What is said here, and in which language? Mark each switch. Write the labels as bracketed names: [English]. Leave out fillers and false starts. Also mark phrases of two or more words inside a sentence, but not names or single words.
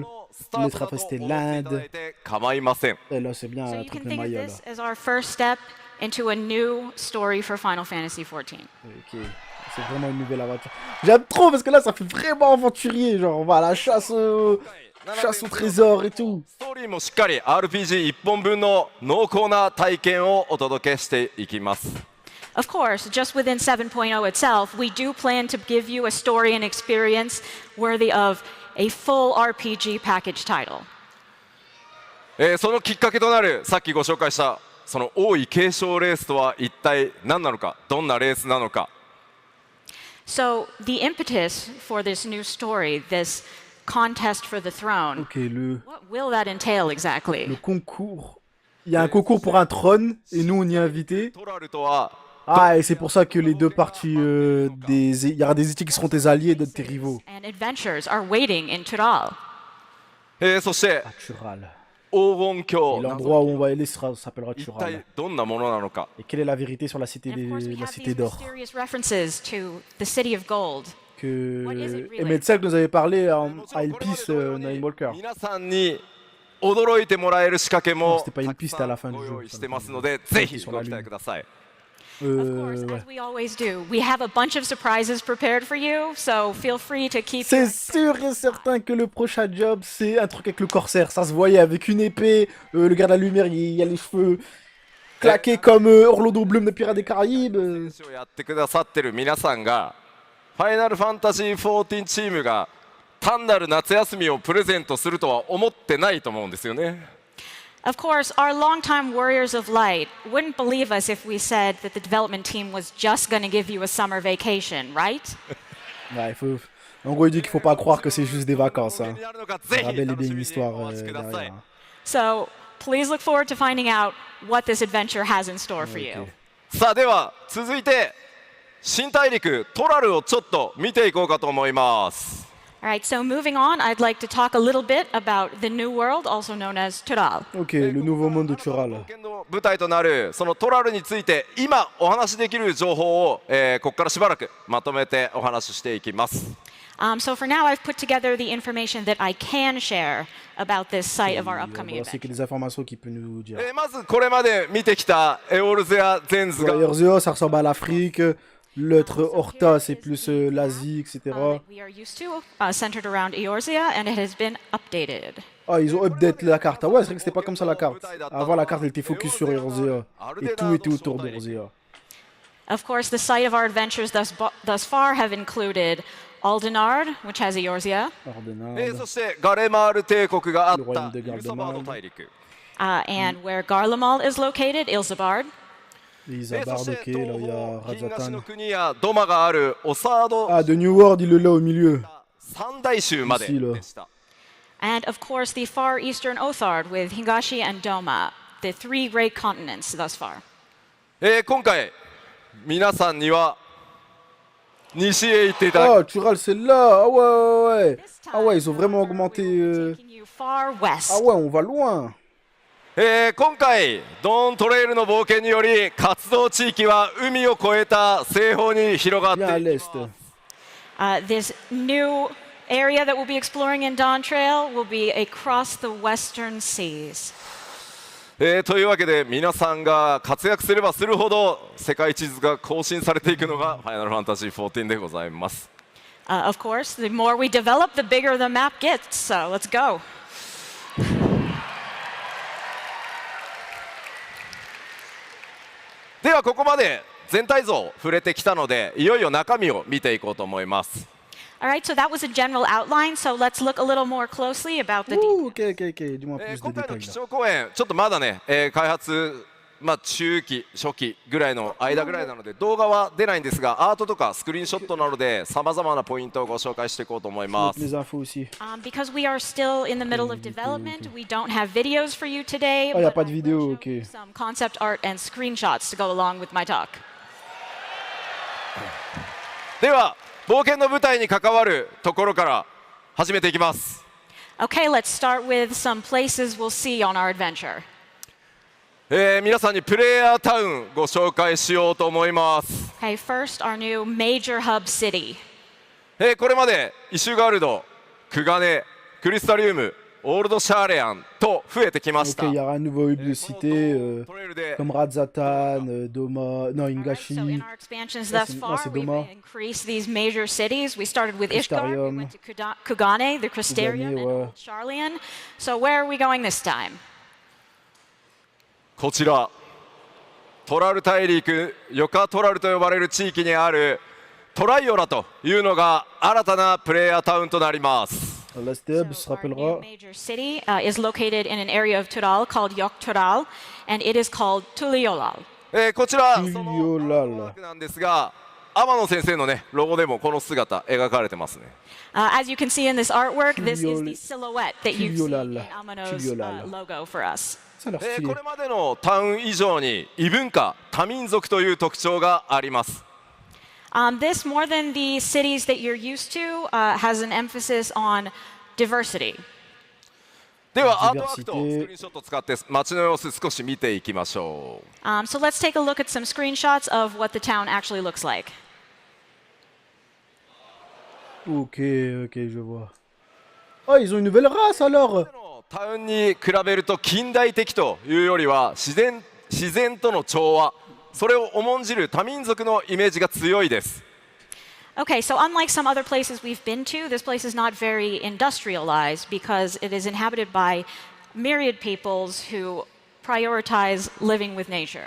[French] L'autre après c'était l'Inde. [Japanese] 構いません。 [French] Et là c'est bien [English] So [French] un [English] you can [French] truc de [English] think of [French] Maya là. [English] this as our first step into a new story for Final Fantasy XIV. [French] Ok, c'est vraiment une nouvelle aventure. J'aime trop parce que là ça fait vraiment aventurier, genre on va à la chasse au trésor et tout. [Japanese] ストーリーもしっかり RPG1 本分の濃厚な体験をお届けしていきます。 [English] Of course, just within 7.0 itself, we do plan to give you a story and experience worthy of a full RPG package title. [Japanese] そのきっかけとなるさっきご紹介したその王位継承レースとは一体何なのか、どんなレースなのか。 [English] So the impetus for this new story, this contest for the throne, [French] Ok, le [English] what will that entail exactly? [French] concours. Il y a un concours pour un trône et nous on y est invités. [Japanese] トラルとは [French] Ah, et c'est pour ça que les deux parties, il y aura des équipes qui seront tes alliés et d'autres tes rivaux. [English] And adventures are waiting in Tural. [Japanese] そして [French] Ah, Tural. [Japanese] 黄金 [French] Et [Japanese] 鏡 [French] l'endroit où on va aller s'appellera [Japanese] 一 [French] Tural. [Japanese] 体どんなものなのか。 [French] Et quelle est la vérité sur la cité, [English] And of course, we [French] la [English] have [French] cité [English] these [French] d'or [English] mysterious references to the City of Gold. [French] que [English] What is it really? [French] Emetzel nous avait parlé à Elpis Nine Walker. [Japanese] 皆さんに驚いてもらえる仕掛けも [French] C'était pas une [Japanese] たく [French] piste [Japanese] さ [French] à la [Japanese] ん [French] fin du [Japanese] ご [French] jeu. [Japanese] 用意してますので、ぜひご期待ください。 [English] Of course, as we always do, we have a bunch of surprises prepared for you, so feel free to keep. [French] C'est sûr et certain que le prochain job, c'est un truc avec le corsaire. Ça se voyait avec une épée, le gars de la lumière, il y a les cheveux claqués comme Orlando Bloom de Pirates des Caraïbes. [Japanese] をやってくださってる皆さんがファイナルファンタジー14チームが単なる夏休みをプレゼントするとは思ってないと思うんですよね。 [English] Of course, our longtime warriors of light wouldn't believe us if we said that the development team was just going to give you a summer vacation, right? [French] Ouais, en gros, il dit qu'il faut pas croire que c'est juste des vacances. Hein. [Japanese] になるのか [French] Il [Japanese] ぜ [French] y aura [Japanese] ひ [French] bel et [Japanese] 楽 [French] bien [Japanese] し [French] une [Japanese] みに [French] histoire [Japanese] お待ちくださ [French] derrière. [Japanese] い。 [French] Hein. [English] So please look forward to finding out what this adventure has in store for you. [Japanese] さあでは続いて新大陸トラルをちょっと見ていこうかと思います。 [English] All right, so moving on, I'd like to talk a little bit about the new world, also known as Tural. [French] Ok, le nouveau monde de Tural. [Japanese] 冒険の舞台となるそのトラルについて今お話しできる情報を、ここからしばらくまとめてお話ししていきます。 [English] So for now, I've put together the information that I can share about this site of our [French] Et [English] upcoming [French] voilà, c'est que [English] event. [French] des informations qu'il peut nous dire. [Japanese] まずこれまで見てきたエオルゼア・ゼンズが [French] Erzeo, ça ressemble à l'Afrique. L'autre Horta, c'est plus l'Asie, etc. [English] That we are used to, centered around Eorzea, and it has been updated. [French] Ah, ils ont update la carte. Ah ouais, c'est vrai que c'était pas comme ça la carte. Avant, la carte, elle était focus sur Erzea. Et tout était autour d'Erzea. [English] Of course, the site of our adventures thus far have included Aldenard, which has Eorzea, [Japanese] そしてガレマール帝国があっ [French] Le royaume [Japanese] た [French] de [Japanese] ユルサバード [French] Garlemald [Japanese] 大陸 [English] and where Garlemald is located, [French] Ilzabard. [Japanese] そ [French] Isabard, [Japanese] して [French] ok, [Japanese] 東 [French] là, il y a [Japanese] 方東の [French] Razatan. [Japanese] 国やドマがあるオサード [French] Ah, de New World, il est là au milieu. [Japanese] 三大州まで [French] Ici, là. [Japanese] でした。 [English] And of course, the far eastern Othard with Higashi and Doma, the three great continents thus far. [Japanese] 今回皆さんには西へ行っていただ [French] Oh, Tural, c'est là. Ah ouais, ouais, ouais. [English] This [French] Ah ouais, [English] time, [French] ils ont vraiment [English] we're [French] augmenté. [English] taking you far west. [French] Ah ouais, on va loin. [Japanese] 今回ドーントレイルの冒険により活動地域は海を越えた西方に広がって [French] Bien à [Japanese] いき [French] l'est. [Japanese] ます。 [English] This new area that we'll be exploring in Dawn Trail will be across the western seas. [Japanese] というわけで皆さんが活躍すればするほど世界地図が更新されていくのがファイナルファンタジー14でございます。 [English] Of course, the more we develop, the bigger the map gets. So let's go. [Japanese] ではここまで全体像を触れてきたのでいよいよ中身を見ていこうと思います。 [English] All right, so that was a general outline. So let's look a little more closely about the [French] Ouh, ok, ok, ok. Dis-moi plus de [Japanese] 今回の [French] détails [Japanese] 基 [French] là. [Japanese] 調講演ちょっとまだね、開発中期初期ぐらいの間ぐらいなので動画は出ないんですがアートとかスクリーンショットなどでさまざまなポイントをご紹介していこうと思います。 [French] Les infos aussi. [English] Because we are still in the middle of development, we don't have videos for you today. [French] Oh, y a [English] but [French] pas de [English] I will [French] vidéo, [English] show [French] ok. [English] you some concept art and screenshots to go along with my talk. [Japanese] では冒険の舞台に関わるところから始めていきます。 [English] Okay, let's start with some places we'll see on our adventure. [Japanese] 皆さんにプレイヤータウンご紹介しようと思います。 [English] Okay, first, our new major hub city. [Japanese] これまでイシュガルド、クガネ、クリスタリウム、 オールドシャーレアンと増えてきまし [French] Ok, [Japanese] た。 [French] il y aura un nouveau hub de cité, [Japanese] トレイルで [French] comme Radzatan, Doma, non, [English] Alright, so in [French] Ingashi, [English] our expansions [French] Ah, [English] thus [French] c'est- ah, [English] far, [French] c'est [English] we've [French] Doma. [English] increased these major cities. We started with Ishgard, we [French] Crystarium. [English] went to Kugane, the Crystarium, and [French] ouais. [English] Old Charlian. So where are we going this time? [Japanese] こちらトラル大陸ヨカトラルと呼ばれる地域にあるトライオラというのが新たなプレイヤータウンとなります。 [French] La Steb se [English] So our new [French] rappellera. [English] major city is located in an area of Tural called Yok Tural, and it is called Tuliolal. [Japanese] こちらそ [French] Tuliolal. [Japanese] のマークなんですが天野先生のねロゴでもこの姿描かれてますね。 [English] As you can see in this artwork, this is the silhouette that you've seen in [French] Tuliolal. [English] Amano's [French] Tuliolal. [English] logo for us. [French] Ça a l'air [Japanese] こ [French] stylé. [Japanese] れまでのタウン以上に異文化多民族という特徴があります。 [English] This, more than the cities that you're used to, has an emphasis on diversity. [Japanese] ではアートワークとスクリーンショットを使って街の様子少し見ていきましょう。 [English] So let's take a look at some screenshots of what the town actually looks like. [French] Ok, ok, je vois. Oh, ils ont une nouvelle race alors! [Japanese] タウンに比べると近代的というよりは自然との調和それを重んじる多民族のイメージが強いです。 [English] Okay, so unlike some other places we've been to, this place is not very industrialized because it is inhabited by myriad peoples who prioritize living with nature.